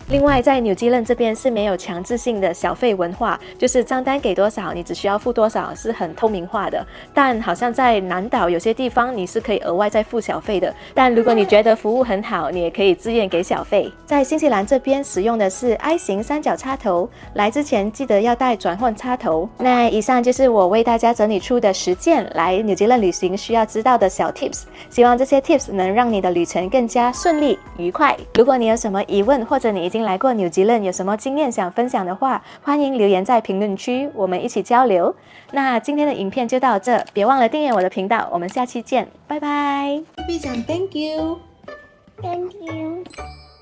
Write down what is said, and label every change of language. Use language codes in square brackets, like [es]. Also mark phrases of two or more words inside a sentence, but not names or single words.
[zh] 另外在紐西蘭這邊是沒有強制性的小費文化，就是賬單給多少你只需要付多少，是很透明化的。但好像在南島有些地方你是可以額外再付小費的，但如果你覺得服務很好，你也可以自願給小費。在新西蘭這邊使用的是 I 型3角插頭，來之前記得要帶轉換插頭。那以上就是我為大家整理出的10件來紐西蘭旅行需要知道的小 tips， 希望這些 tips 能讓你的旅程更加順利愉快。如果你有什麼疑問，或者你已經來過紐西蘭，有什麼經驗想分享的話，歡迎留言在評論區，我們一起交流。那今天的影片就到這，別忘了訂閱我的頻道，我們下期見，拜拜。 [en] Thank you. Thank you.